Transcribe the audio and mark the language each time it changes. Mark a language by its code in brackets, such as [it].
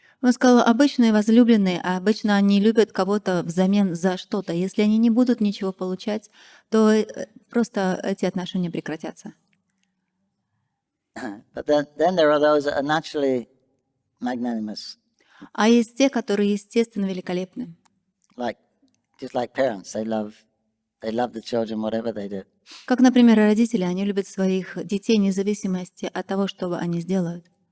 [ru] Он сказал, обычные возлюбленные, а обычно они любят кого-то взамен за что-то. Если они не будут ничего получать, то просто эти отношения прекратятся. [en] But then there are those that are naturally magnanimous. [ru] А есть те, которые естественно великолепны. [en] Just like parents, they love the children, whatever they do. [ru] Как, например, родители, они любят своих детей вне зависимости от того, что они сделают.